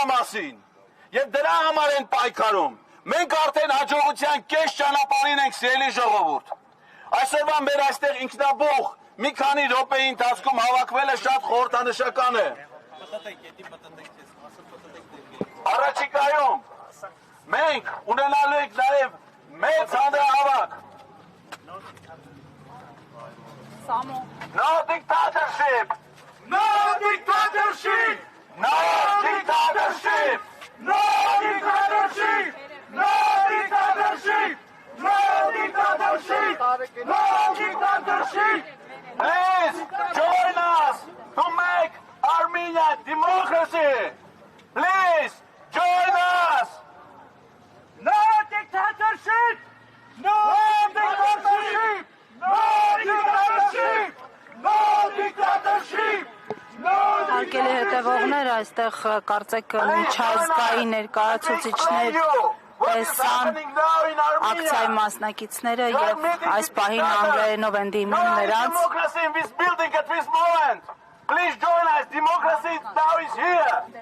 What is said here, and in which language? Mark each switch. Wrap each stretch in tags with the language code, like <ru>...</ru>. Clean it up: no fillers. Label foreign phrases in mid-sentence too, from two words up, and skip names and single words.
<hy>մասին եւ դրա համար են պայքարում։ Մենք արդեն հաջողության կես ճանապարհին ենք, սիրելի ժողովուրդ։ Այսօրվա մեր այստեղ ինքնաբուխ մի քանի րոպեի ընթացքում հավաքվելը շատ խորհրդանշական է։ Առաջիկայում մենք ունենալու ենք նաև մեծ հանրահավաք։</hy> <en>No dictatorship! No dictatorship! No dictatorship! No dictatorship! No dictatorship! No dictatorship! No dictatorship! Please join us to make Armenia democracy! Please join us! No dictatorship! No dictatorship! No dictatorship! No dictatorship!</en> <hy>Հարգելի հետևողներ, այստեղ կարծեք միջազգային ներկայացուցիչներ տեսան ակցիայի մասնակիցները եւ այս պահին անգլերենով են դիմում նրանց։</hy> <en>Please join us. Democracy now is here.</en>